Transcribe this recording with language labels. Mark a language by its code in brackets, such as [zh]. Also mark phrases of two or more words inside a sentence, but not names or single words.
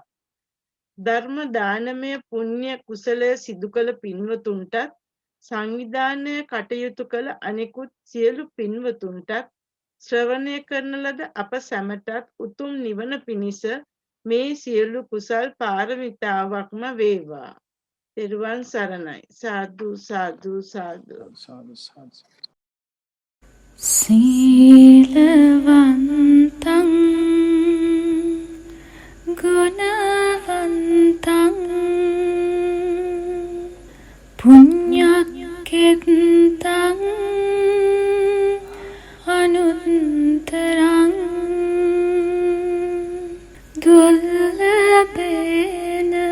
[si] ධර්ම දානමය පුණ්‍ය කුසලය සිදු කළ පින්වතුන්ටත් සංවිධානය කටයුතු කළ අනෙකුත් සියලු පින්වතුන්ටත් ශ්‍රවණය කරන ලද අප සැමටත් උතුම් නිවන පිණිස මේ සියලු කුසල් පාරමිතාවක්ම වේවා. තෙරුවන් සරණයි. සාදු සාදු සාදු සාදු සාදු [pi] සීලවන්තං ගුණවන්තං පුඤ්ඤක්ඛෙත්තං අනුත්තරං දුර්ලභේන